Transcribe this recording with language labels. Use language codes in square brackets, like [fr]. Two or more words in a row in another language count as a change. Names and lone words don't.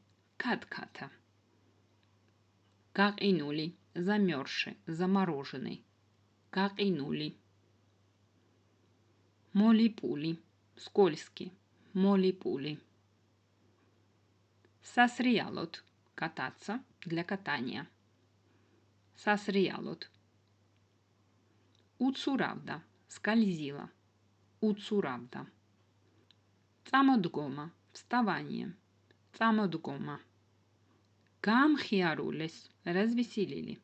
[ka] Катката. [ru] Какинули, замерзший, замороженный. [ka] გაყინული. მოლიპული, скользкий. მოლიპული. სასრიალოდ, [ru] кататься, для катания. [ka] სასრიალოდ. უცურავდა, скользила. უცურავდა. წამოდგომა, вставание. Цамодгома. [ru] Гамхиарулес, развеселили.